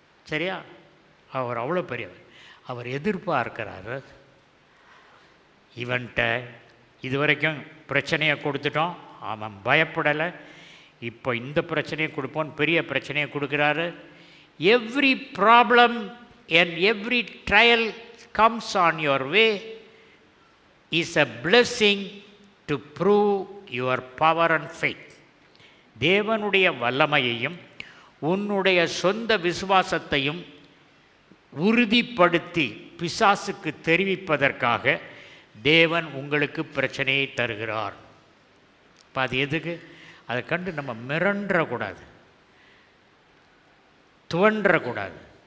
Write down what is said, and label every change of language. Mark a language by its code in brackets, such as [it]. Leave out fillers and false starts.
[ta] சரியா? அவர் அவ்வளோ பெரியவர். அவர் எதிர்பார்க்கிறார், இவன்கிட்ட இதுவரைக்கும் பிரச்சனையை கொடுத்துட்டோம், அவன் பயப்படலை, இப்போ இந்த பிரச்சனையை கொடுப்போன்னு பெரிய பிரச்சனையை கொடுக்குறாரு. [en] Every problem and every trial comes on your way is a blessing to prove your power and faith. [ta] தேவனுடைய வல்லமையையும் உன்னுடைய சொந்த விசுவாசத்தையும் உறுதிப்படுத்தி பிசாசுக்கு தெரிவிப்பதற்காக தேவன் உங்களுக்கு பிரச்சனையை தருகிறார். இப்போ அது எதுக்கு? அதை கண்டு நம்ம மிரண்டக்கூடாது, துவண்டக்கூடாது.